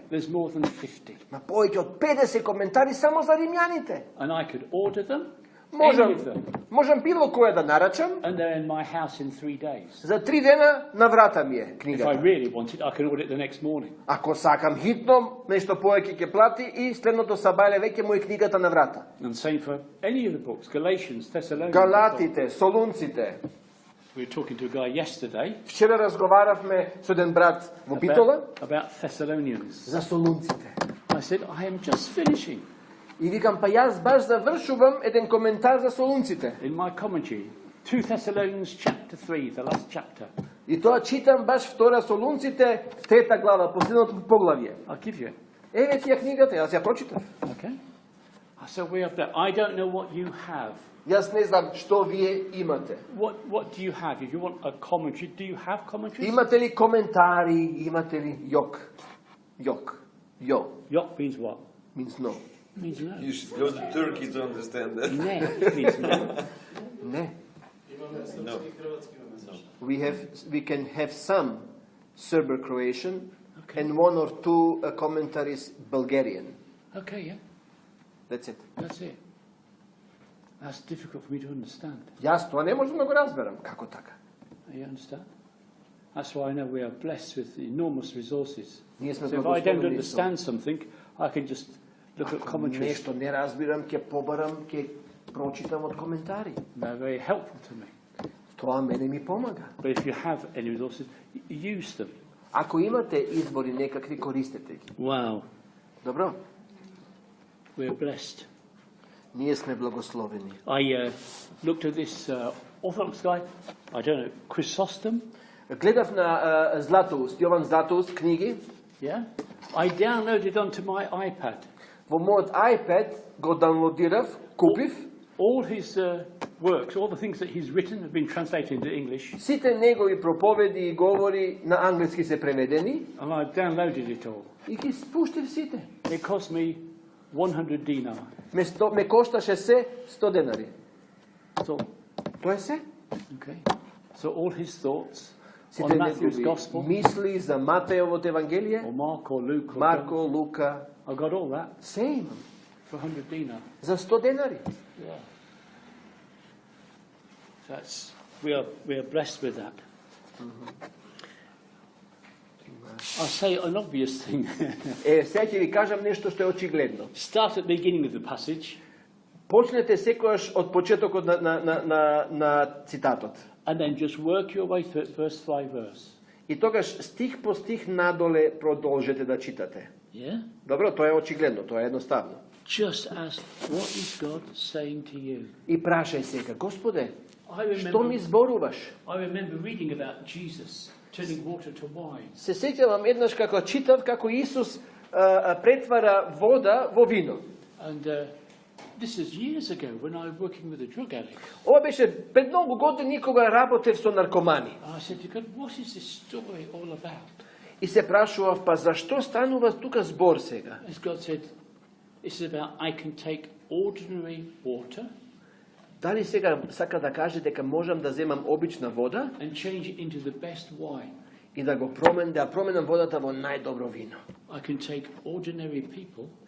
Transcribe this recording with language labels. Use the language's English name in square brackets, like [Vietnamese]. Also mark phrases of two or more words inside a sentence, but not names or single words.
[English] There's more than 50. [Macedonian] На повеќе од 50 коментари само за римјаните. [English] And I could order them, any of them, [Macedonian] Можам било кое да нарачам. [English] and they're in my house in 3 days. [Macedonian] За 3 дена на врата ми е [English] If I [Macedonian] книгата. [English] really wanted, I can order it the next morning. [Macedonian] Ако сакам хитно, нешто повеќе ќе плати и следното сабајле веќе му е книгата на врата. [English] And same for any of the books, Galatians, Thessalonians. [Macedonian] Галатите, Солунците. [English] We were talking to a guy yesterday [Macedonian] Вчера разговаравме со еден брат во Битола [English] about Thessalonians. [Macedonian] за Солунците. [English] I said, I am just finishing [Macedonian] И викам, па јас баш завршувам еден коментар за Солунците. [English] in my commentary 2 Thessalonians chapter 3, the last chapter. [Macedonian] И тоа читам баш втора Солунците, 3 глава, последното поглавје. [English] I'll give you it. [Macedonian] Еве ти ја книгата, јас ја прочитав. [English] Okay? So we have that. I don't know what you have. [Macedonian] Јас не знам што вие имате. [English] What do you have? If you want a commentary, do you have commentaries? [Macedonian] Имате ли коментари, имате ли јок? Јок. Јо. [English] Yok means what? Means no. Means no. You should go to Turkey to understand that. Ne means no. [Macedonian] Не. [English] No. We can have some Serbo-Croatian Okay. and 1 or 2 commentaries Bulgarian. Okay, yeah. That's it. That's it. That's difficult for me to understand. [Macedonian] Јас тоа не можам да го разберам. Како така? [English] You understand? That's why I know we are blessed with enormous resources. [Macedonian] Ние сме [English] So if I don't [Macedonian] благословени со [English] understand something, I can just look at commentaries. [Macedonian] нешто не разбирам, ќе побарам, ќе прочитам од коментари. [English] They're very helpful to me. [Macedonian] Тоа мене ми помага. [English] But if you have any resources, use them. [Macedonian] Ако имате избори некакви, користете ги. [English] Wow, [Macedonian] Добро? [English] we're blessed. [Macedonian] Ние сме благословени. [English] I looked at this Orthodox guy, I don't know, Chrysostom. [Macedonian] Гледав на Златоуст, Јован Златоуст книги. [English] Yeah, I downloaded onto my iPad [Macedonian] Во мојот iPad го даунлодирав, купив. [English] all his works, all the things that he's written have been translated into English, [Macedonian] Сите негови проповеди и говори на англиски се преведени. [English] and I downloaded it all. [Macedonian] И ги спуштив сите. [English] It cost me 100 dinar. [Macedonian] Ме кошташе се 100 денари. [English] So, [Macedonian] Тоа е се. [English] okay. So all his thoughts [Macedonian] Сите [English] on Matthew's [Macedonian] негови [English] Gospel, [Macedonian] мисли за Матејовото Евангелие, [English] or Mark or Luke, or [Macedonian] Марко, [English] John, [Macedonian] Лука, [English] I got all that [Macedonian] се имам. [English] for 100 dinar. [Macedonian] За 100 денари. [English] Yeah. That's we are blessed with that. I'll say an obvious thing. [Macedonian] Сега ќе ви кажам нешто што е очигледно. [English] Start at the beginning of the passage [Macedonian] Почнете секојаш од почетокот на цитатот. [English] and then just work your way through it verse by verse. [Macedonian] И тогаш стих по стих надоле продолжете да читате. [English] Yeah? [Macedonian] Добро, тоа е очигледно, тоа е едноставно. [English] Just ask, what is God saying to you? [Macedonian] И прашај сега, Господе, [English] I [Macedonian] што ми зборуваш? [English] remember reading about Jesus turning water to wine. [Macedonian] Се сеќавам еднаш како читав како Исус претвара вода во вино. [English] And this is years ago when I was working with a drug addict. [Macedonian] Ова беше пред многу години кога работев со наркомани. [English] I said to God, what is this story all about? [Macedonian] И се прашував, па зашто станува тука збор сега? [English] As God said, this is about I can take ordinary water [Macedonian] Дали сега сака да каже дека можам да земам обична вода [English] and change it into the best wine? [Macedonian] и да променам водата во најдобро вино? [English] I can take ordinary people,